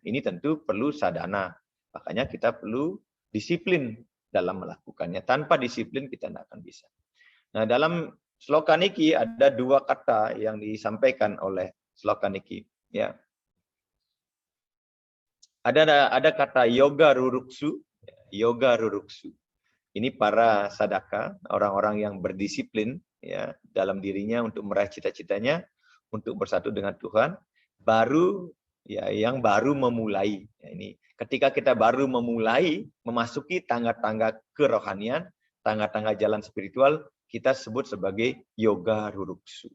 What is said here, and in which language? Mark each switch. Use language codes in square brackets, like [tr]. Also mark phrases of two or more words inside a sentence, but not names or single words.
[id] Ini tentu perlu sadhana. Makanya kita perlu disiplin dalam melakukannya. Tanpa disiplin kita tidak akan bisa. Nah, dalam sloka niki ada dua kata yang disampaikan oleh sloka niki. Ya. Ada kata [sa] yoga ruruksu. Yoga ruruksu. [id] Ini para sadaka, orang-orang yang berdisiplin ya dalam dirinya untuk meraih cita-citanya, untuk bersatu dengan Tuhan, baru ya yang baru memulai. Ya, ini ketika kita baru memulai memasuki tangga-tangga kerohanian, tangga-tangga jalan spiritual, kita sebut sebagai [sa] yoga ruruksu.